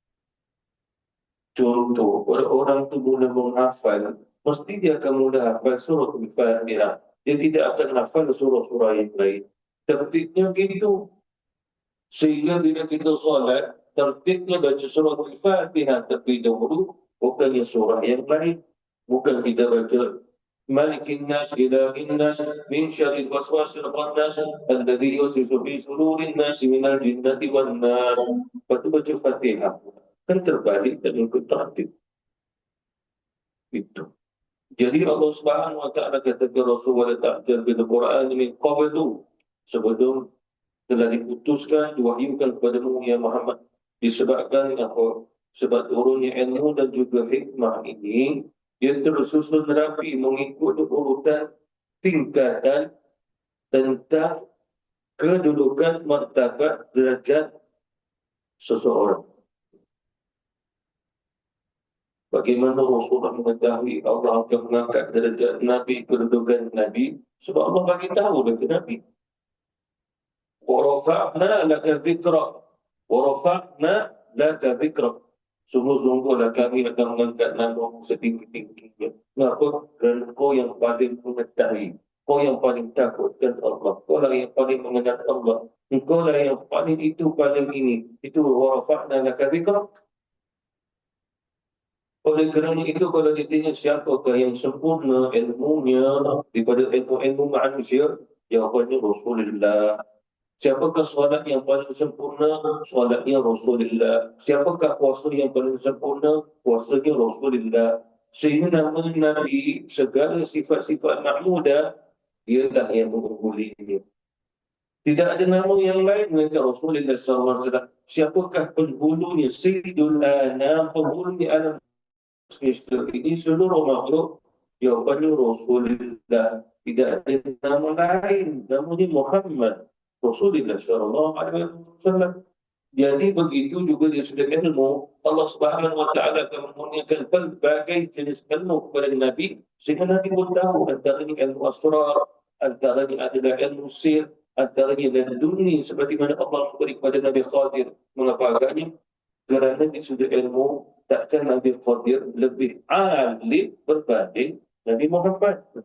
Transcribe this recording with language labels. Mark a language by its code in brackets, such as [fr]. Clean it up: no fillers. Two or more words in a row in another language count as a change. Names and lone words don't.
[ms] Contoh, kalau orang tu mula menghafal, mesti dia akan mula hafal surah Al-Fatihah. Dia tidak akan hafal surah-surah yang lain. Tertibnya gitu. Sehingga bila kita solat, tertibnya baca surah Al-Fatihah terlebih dahulu, bukannya surah yang lain. Bukan kita baca [ar] ملك الناس إله الناس من شر الوسواس الخناس الذي يوسوس في صدور الناس من الجنة والناس. [ms] Lepas tu baca Fatihah. Kan terbalik dan ikut tertib. Itu. Jadi Allah [ar] سبحانه وتعالى [ms] kata ke Rasulullah [ar] تعجل بالقرآن من قبل, [ms] sebelum telah diputuskan diwahyukan kepadamu ya Muhammad, disebabkan apa? Sebab turunnya ilmu dan juga hikmah ini dia tersusun rapi mengikut urutan tingkatan tentang kedudukan martabat derajat seseorang. Bagaimana Rasulullah mengetahui Allah akan mengangkat derajat Nabi, kedudukan Nabi? Sebab Allah bagi tahu dekat Nabi. [ar] وَرَفَعْنَا لَكَ ذِكْرَكَ وَرَفَعْنَا لَكَ ذِكْرَكَ. [ms] Sungguh-sungguhlah kami akan mengangkat namamu setinggi-tingginya. Kenapa? Kerana kau yang paling mengetahui. Kau yang paling takutkan Allah. Kau lah yang paling mengenal Allah. Engkau lah yang paling itu, paling ini. [ar] Itu وَرَفَعْنَا لَكَ ذِكْرَكَ. [ms] Oleh kerana itu, kalau ditanya siapakah yang sempurna ilmunya daripada ilmu-ilmu manusia, jawapannya Rasulullah. Siapakah solat yang paling sempurna? Solatnya Rasulullah. Siapakah puasa yang paling sempurna? Puasanya Rasulullah. Sehingga nama Nabi, segala sifat-sifat mahmudah, dialah yang mengungguli. Tidak ada nama yang lain melainkan Rasulullah SAW. Siapakah penghulunya? [ar] سيد الأنام, [ms] penghulu di alam semesta ini seluruh makhluk. Jawapannya Rasulullah. Tidak ada nama lain. Namanya Muhammad Rasulullah SAW. Jadi begitu juga di sudut ilmu, Allah [ar] سبحانه وتعالى [ms] akan mengurniakan pelbagai jenis ilmu kepada Nabi, sehingga Nabi pun tahu antaranya ilmu asrar, antaranya adalah ilmu sir, antaranya laduni seperti mana Allah memberi kepada Nabi Khadir. Mengapa agaknya? Kerana di sudut ilmu takkan Nabi Khadir lebih alim berbanding Nabi Muhammad.